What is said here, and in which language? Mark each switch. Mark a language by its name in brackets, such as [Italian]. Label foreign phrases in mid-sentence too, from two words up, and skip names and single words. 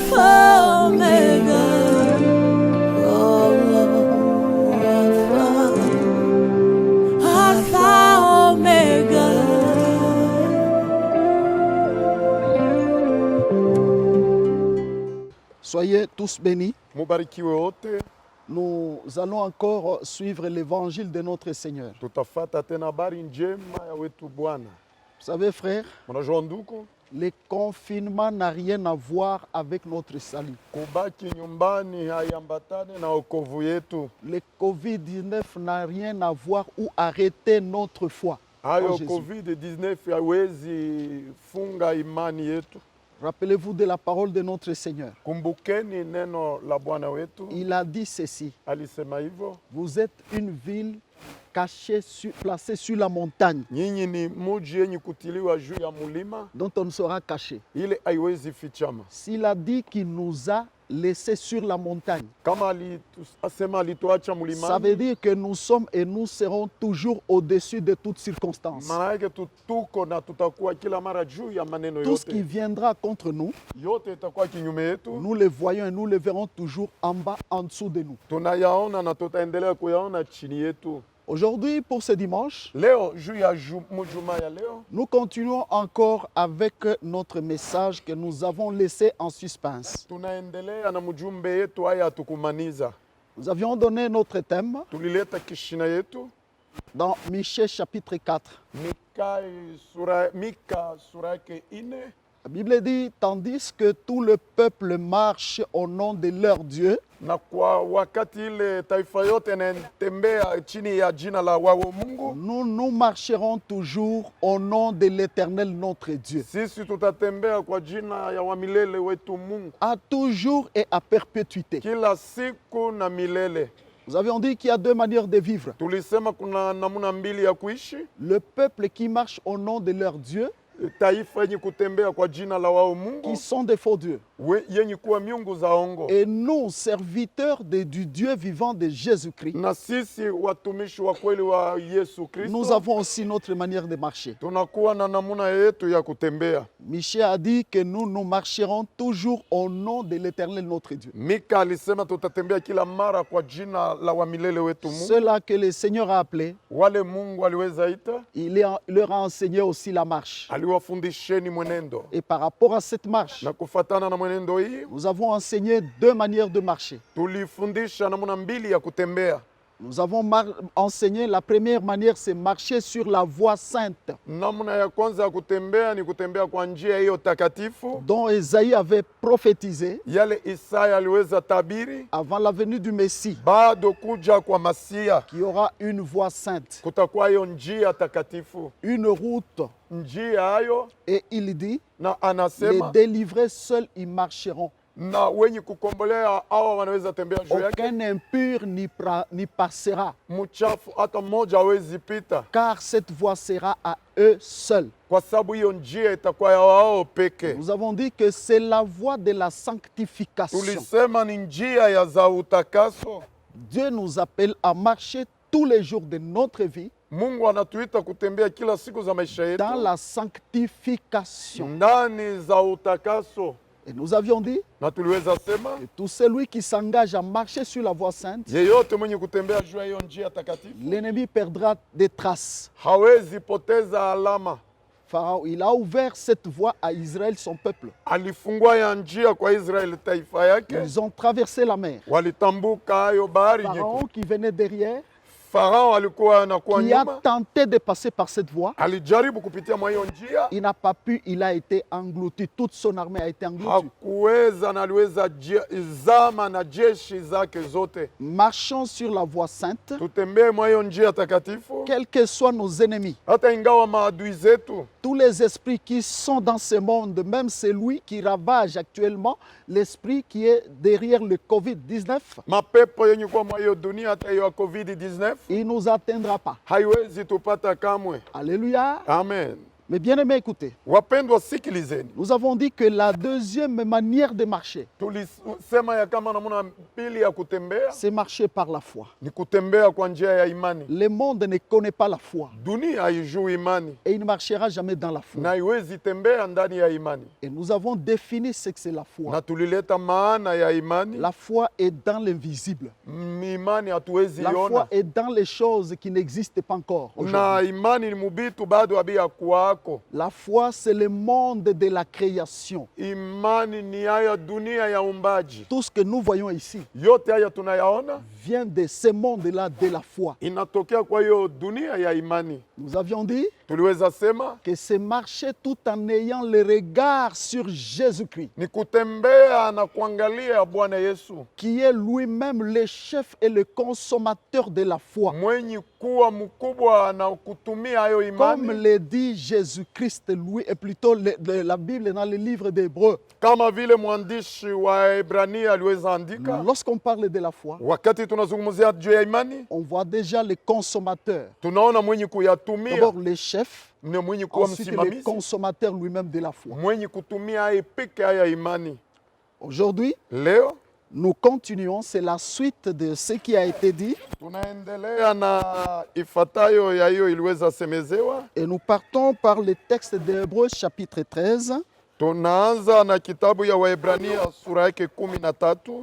[French] Omega. Oh, Alpha, Omega. Soyez tous bénis. [Swahili] Mubarikiwe wote. [French] Nous allons encore suivre l'évangile de notre Seigneur. [Swahili] Tutafata tena habari njema ya wetu Bwana. [French] Vous savez, frère, [Swahili] Mnajua ndugu, [French] le confinement n'a rien à voir avec notre salut. [Swahili] kubaki nyumbani haiambatane na wokovu yetu. [French] Le Covid-19 n'a rien à voir ou arrêter notre foi. [Swahili] Hayo [French] Jésus. [Swahili] COVID-19 haiwezi funga imani yetu. [French] Rappelez-vous de la parole de notre Seigneur. [Swahili] Kumbukeni neno la Bwana wetu. [French] Il a dit ceci: [Swahili] Alisema hivyo, [French] vous êtes une ville cachée, placée sur la montagne, [Swahili] nyinyi ni muji yenye kutiliwa juu ya mulima, [French] dont on ne sera caché. [Swahili] ile haiwezi fichama. [French] S'il a dit qu'il nous a laissés sur la montagne, [Swahili] Kama asema alituacha [French] ça veut [Swahili] mulimani, [French] dire que nous sommes et nous serons toujours au-dessus de toutes circonstances. [Swahili] maana yake tuko na tutakuwa kila mara juu ya maneno [French] Tout ce qui [Swahili] yote. [French] viendra contre nous, [Swahili] Yote itakuwa kinyume yetu. [French] nous le voyons et nous le verrons toujours en bas, en dessous de nous. [Swahili] Tunayaona na tutaendelea kuyaona chini yetu. [French] Aujourd'hui, pour ce dimanche, [Swahili] Leo juu ya mujuma ya leo [French] nous continuons encore avec notre message que nous avons laissé en suspense. [Swahili] tunaendelea na mjumbe yetu haya hatukumaniza. [French] Nous avions donné notre thème [Swahili] Tulileta kishina yetu [French] dans Michée chapitre 4. [Swahili] Mika sura yake 4. [French] La Bible dit, tandis que tout le peuple marche au nom de leur Dieu, [Swahili] Na kwa wakati ile taifa yote inatembea chini ya jina la wao Mungu, [French] nous marcherons toujours au nom de l'Éternel notre Dieu, [Swahili] sisi tutatembea kwa jina ya wamilele wetu Mungu [French] à toujours et à perpétuité. [Swahili] kila siku na milele. [French] Nous avions dit qu'il y a deux manières de vivre. [Swahili] Tulisema kuna namna mbili ya kuishi: [French] Le peuple qui marche au nom de leur Dieu, [Swahili] taifa yenye kutembea kwa jina la wao [French] qui [Swahili] Mungu [French] sont des faux dieux, [Swahili] yenye kuwa miungu za ongo, [French] et nous, serviteurs du Dieu vivant de Jésus-Christ, [Swahili] na sisi watumishi wa kweli wa Yesu [French] nous [Swahili] Kristo [French] avons aussi notre manière de marcher. [Swahili] tunakuwa na namuna yetu ya kutembea. [French] Michée a dit que nous marcherons toujours au nom de l'Éternel notre Dieu. [Swahili] Mika alisema tutatembea kila mara kwa jina la wamilele wetu Mungu. [French] Ceux-là que le Seigneur a appelés, [Swahili] Wale Mungu aliweza ita, [French] il leur a enseigné aussi la marche. [Swahili] aliwafundisheni mwenendo, [French] Et par rapport à cette marche, [Swahili] na kufatana na mwenendo hii [French] nous avons enseigné deux manières de marcher. [Swahili] tulifundisha namuna mbili ya kutembea. [French] Nous avons enseigné la première manière, c'est marcher sur la voie sainte, [Swahili] Namna ya kwanza ya kutembea ni kutembea kwa njia hiyo takatifu, [French] dont Ésaïe avait prophétisé [Swahili] yale Isaya aliweza tabiri [French] avant la venue du Messie, [Swahili] bado kuja kwa Masia, [French] qu'il y aura une voie sainte, [Swahili] kutakuwa hiyo njia takatifu, [French] une route. [Swahili] njia hayo. [French] Et il dit, [Swahili] Na [French] les [Swahili] anasema [French] délivrés seuls y marcheront. [Swahili] na wenye kukombolea hawa wanaweza tembea juu yake, [French] Aucun impur n'y passera, [Swahili] mchafu hata mmoja hawezi pita, [French] car cette voie sera à eux seuls. [Swahili] kwa sababu hiyo njia itakuwa ya wao peke. [French] Nous avons dit que c'est la voie de la sanctification. [Swahili] Tulisema ni njia ya za utakaso. [French] Dieu nous appelle à marcher tous les jours de notre vie [Swahili] Mungu anatuita kutembea kila siku za maisha yetu [French] dans la sanctification. [Swahili] ndani za utakaso, [French] Et nous avions dit [Swahili] na tuliweza sema [French] que tout celui qui s'engage à marcher sur la voie sainte, [Swahili] yeyote mwenye kutembea juu ya hiyo njia takatifu [French] l'ennemi perdra des traces. [Swahili] hawezi poteza alama. [French] Pharaon, il a ouvert cette voie à Israël, son peuple. [Swahili] Alifungua ya njia kwa Israeli taifa yake, [French] Ils ont traversé la mer. [Swahili] walitambuka hayo bahari nyekundu. [French] Pharaon qui venait derrière, [Swahili] Farao alikuwa anakuwa [French] qui a [Swahili] nyuma, [French] tenté de passer par cette voie, [Swahili] alijaribu kupitia mwa hiyo njia, [French] il n'a pas pu, il a été englouti. Toute son armée a été engloutie. [Swahili] hakuweza na aliweza zama na jeshi zake zote. [French] Marchons sur la voie sainte, [Swahili] Tutembee mwa hiyo njia takatifu, [French] quels que soient nos ennemis, [Swahili] hata ingawa maadui zetu, [French] tous les esprits qui sont dans ce monde, même celui qui ravage actuellement, l'esprit qui est derrière le Covid-19, [Swahili] mapepo yenye kuwa mwa hiyo dunia, hata hiyo COVID-19 [French] il ne nous atteindra pas. [Swahili] haiwezi tupata kamwe. [French] Alléluia. [Swahili] Amen. [French] Mais bien aimé, écoutez, [Swahili] Wapendwa, sikilizeni. [French] nous avons dit que la deuxième manière de marcher, [Swahili] Tulisema ya kama namuna pili ya kutembea [French] c'est marcher par la foi. [Swahili] ni kutembea kwa njia ya imani. [French] Le monde ne connaît pas la foi [Swahili] Dunia haijui imani [French] et il ne marchera jamais dans la foi. [Swahili] na iwezi tembea ndani ya imani. [French] Et nous avons défini ce que c'est la foi. [Swahili] Na tulileta maana ya imani. [French] La foi est dans l'invisible. [Swahili] Imani hatuwezi [French] La foi [Swahili] iona. [French] est dans les choses qui n'existent pas encore [Swahili] Na [French] aujourd'hui. [Swahili] imani ni mubitu bado abia kuwako. [French] La foi, c'est le monde de la création. [Swahili] Imani ni haya dunia ya umbaji. [French] Tout ce que nous voyons ici [Swahili] Yote haya tunayaona [French] vient de ce monde-là de la foi. [Swahili] inatokea kwa hiyo dunia ya imani. [French] Nous avions dit [Swahili] Tuliweza sema [French] que c'est marcher tout en ayant le regard sur Jésus-Christ, [Swahili] ni kutembea na kuangalia Bwana Yesu [French] qui est lui-même le chef et le consommateur de la foi. [Swahili] mwenye kuwa mkubwa na kutumia hayo [French] Comme [Swahili] imani, [French] le dit Jésus-Christ, lui, et plutôt la Bible dans le livre d'Hébreux. [Swahili] kama vile mwandishi wa Ibrania aliweza andika. [French] Lorsqu'on parle de la foi, [Swahili] Wakati tunazungumzia juu ya imani, [French] on voit déjà le consommateur. [Swahili] tunaona mwenye kuyatumia [French] D'abord le chef, [Swahili] ni mwenye kuwa [French] ensuite le [Swahili] msimamizi, [French] consommateur lui-même de la foi. [Swahili] mwenye kutumia haya peke haya imani. [French] Aujourd'hui, [Swahili] Leo [French] nous continuons, c'est la suite de ce qui a été dit, [Swahili] tunaendelea na ifatayo ya hiyo iliweza semezewa. [French] et nous partons par le texte d'Hébreux chapitre 13. [Swahili] Tunaanza na kitabu ya Waebrania sura yake 13.